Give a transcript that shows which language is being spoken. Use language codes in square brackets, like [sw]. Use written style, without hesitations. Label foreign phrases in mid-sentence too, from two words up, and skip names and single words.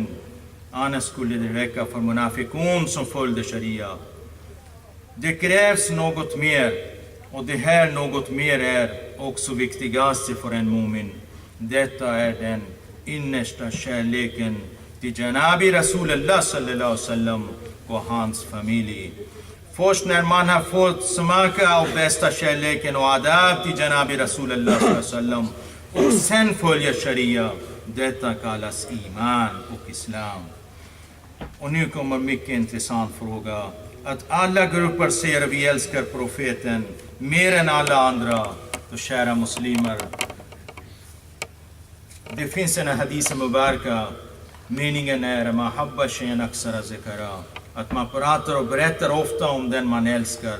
[sv] Annars skulle det räcka för munafikun som följde sharia. Det krävs något mer, och det här något mer är också viktigaste för en mu'min. Detta är den innersta kärleken till [ar] جناب رسول الله صلى الله عليه وسلم [sv] och hans familj. Först när man har fått smaka av bästa kärleken och adab till [ar] جناب رسول الله صلى الله عليه وسلم [sv] och sen följer sharia, detta kallas iman och islam. Och nu kommer en mycket intressant fråga. Att alla grupper säger att vi älskar profeten mer än alla andra. Då kära muslimer, det finns en [ar] حديث مباركة, [sv] meningen är [ar] محبة شيء أكثر ذكره, [sv] att man pratar och berättar ofta om den man älskar.